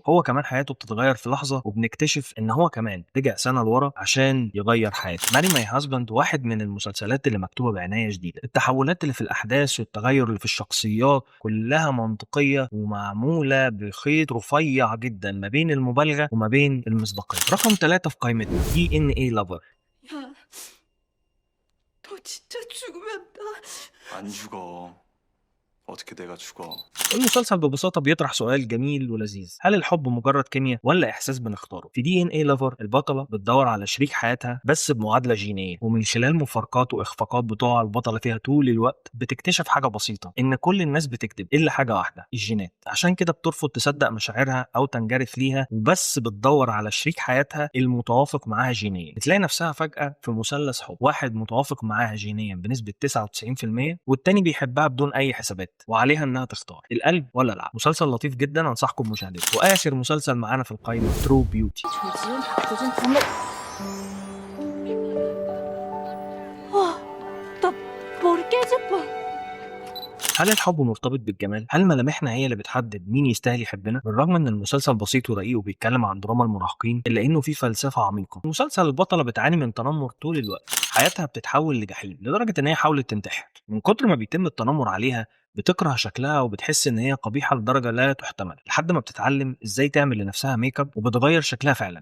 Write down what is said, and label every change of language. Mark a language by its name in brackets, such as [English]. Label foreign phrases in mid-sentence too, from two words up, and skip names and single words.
[Arabic] هو كمان حياته بتتغير في لحظة، وبنكتشف ان هو كمان رجع سنة لورا عشان يغير حياته. ماري ماي هازبند واحد من المسلسلات اللي مكتوبة بعناية شديدة. التحولات اللي في الاحداث والتغير اللي في الشخصيات كلها منطقية ومعمولة بخيط رفيع جدا ما بين المبالغة وما بين المصداقية. رقم 3 في قائمتنا DNA Lover. [Korean] 야, 너 진짜 죽으면 나... 안 죽어. 어떻게 내가 죽어? [Arabic] المسلسل ببساطة بيطرح سؤال جميل ولذيذ: هل الحب مجرد كيمياء ولا إحساس بنختاره؟ في دي إن إيه لافر البطلة بتدور على شريك حياتها بس بمعادلة جينية، ومن خلال مفارقات وإخفاقات بتوع البطلة فيها طول الوقت بتكتشف حاجة بسيطة: إن كل الناس بتكذب إلا حاجة واحدة، الجينات. عشان كده بترفض تصدق مشاعرها أو تنجرف ليها، وبس بتدور على شريك حياتها المتوافق معاها جينيا. بتلاقي نفسها فجأة في مثلث حب: واحد متوافق معاها جينيا بنسبة 99%، والتاني بيحبها بدون أي حسابات، وعليها انها تختار القلب ولا العقل. مسلسل لطيف جدا، انصحكم بمشاهدته. واخر مسلسل معانا في القائمه ترو بيوتي. [Korean] 조지훈, 박도준, 강록... 와, 나 머리 깨질 뻔. [Arabic] هل الحب مرتبط بالجمال؟ هل ملامحنا هي اللي بتحدد مين يستاهل يحبنا؟ بالرغم ان المسلسل بسيط ورقيق وبيتكلم عن دراما المراهقين، الا انه فيه فلسفه عميقه. مسلسل البطله بتعاني من تنمر طول الوقت، حياتها بتتحول لجحيم لدرجه ان هي حاولت تنتحر. من كتر ما بيتم التنمر عليها بتكره شكلها وبتحس ان هي قبيحه لدرجه لا تحتمل، لحد ما بتتعلم ازاي تعمل لنفسها [English] make up [Arabic] وبتغير شكلها فعلا.